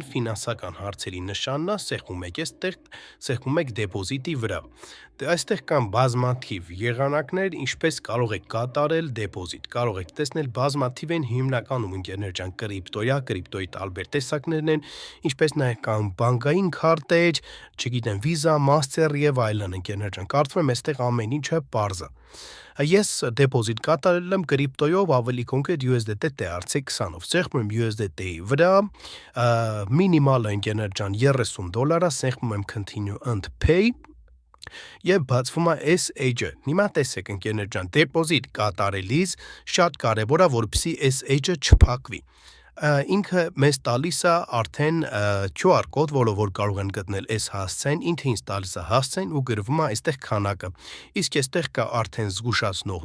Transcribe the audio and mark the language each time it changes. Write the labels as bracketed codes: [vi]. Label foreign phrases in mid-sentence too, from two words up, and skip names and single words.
[hy] ֆինանսական հարցերի նշանն է, սեղմում եք այստեղ, սեղմում եք դեպոզիտի վրա։ Այստեղ կան բազմաթիվ եղանակներ, ինչպես կարող եք կատարել դեպոզիտ, կարող եք տեսնել բազմաթիվ են հիմնականում ընկերներ ջան կրիպտոյի տարբեր տեսակներն են, ինչպես նաև կան բանկային քարտեր, չգիտեմ Visa, Master եւ այլն ընկերներ ջան, կարծում եմ այստեղ ամեն ինչը պարզ է։ Ես դեպոզիտ կատարել եմ կրիպտոյով, ավելի կոնկրետ USDT TRC20-ով, սեղմում եմ USDT-ի վրա, մինիմալը ընկերներ ջան $30 է, սեղմում եմ [en] continue and pay [hy] եւ բացվում է այս edge-ը։ Հիմա տեսեք ընկերներ ջան, դեպոզիտ կատարելիս շատ կարեւոր է, որպեսզի այս edge-ը չփակվի։ ինքը մեզ տալիս է արդեն QR կոդ, որ կարող են գտնել այս հասցեն, ինքը ինձ տալիս է հասցեն ու գրվում է այստեղ քանակը։ Իսկ այստեղ կա արդեն զգուշացնող